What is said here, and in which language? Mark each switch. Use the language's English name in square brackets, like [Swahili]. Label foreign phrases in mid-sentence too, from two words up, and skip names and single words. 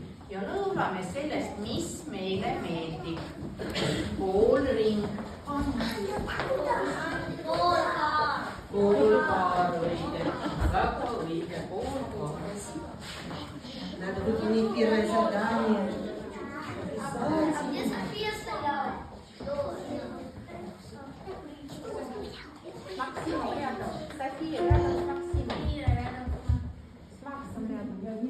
[Estonian] ja lõõgame sellest, mis meile meeldib. Poolring. Poolkaar õige, väga õige, poolkaar. [Russian] Надо выполнить первое задание. Где София стояла? Максим рядом. София рядом с Максимом. С Максом рядом.